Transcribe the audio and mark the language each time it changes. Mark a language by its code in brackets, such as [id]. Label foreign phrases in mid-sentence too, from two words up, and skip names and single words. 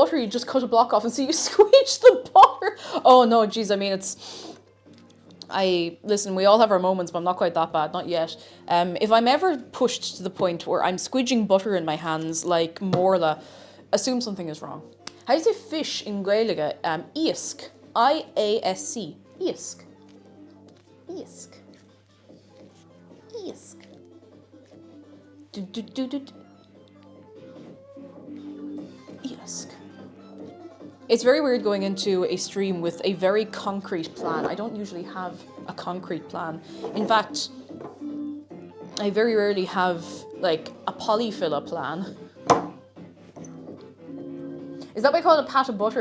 [en] You just cut a block off and so you squeezed the butter. Oh no, geez, I mean, Listen, we all have our moments, but I'm not quite that bad, not yet. If I'm ever pushed to the point where I'm squidging butter in my hands like Morla, assume something is wrong. How do you say fish in Gaeilge? [ga] Iasc. I-A-S-C. Iasc. Iasc. Iasc. Iasc. [en] It's very weird going into a stream with a very concrete plan. I don't usually have a concrete plan. In fact, I very rarely have like a polyfilla plan. Is that why I call it a pat of butter?